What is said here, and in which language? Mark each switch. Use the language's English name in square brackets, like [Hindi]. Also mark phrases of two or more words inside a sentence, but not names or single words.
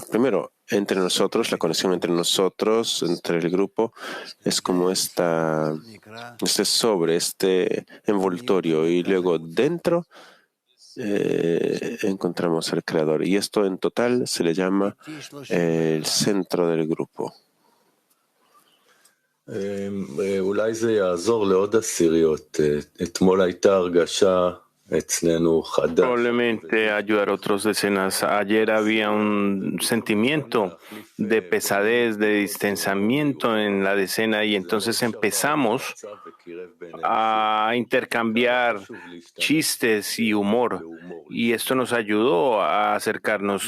[Spanish] Primero, entre nosotros, la conexión entre nosotros, entre el grupo, es como este sobre, este envoltorio. Y luego dentro encontramos al Creador. Y esto en total se le llama el centro del grupo. [Hebrew] אולי זה יעזור לעוד עשיריות. אתמול הייתה הרגשה אצלנו חדה. [Spanish] Probablemente ayudar a otras decenas. Ayer había un sentimiento de pesadez, de distanciamiento en la decena y entonces empezamos a intercambiar chistes y humor y esto nos ayudó a acercarnos.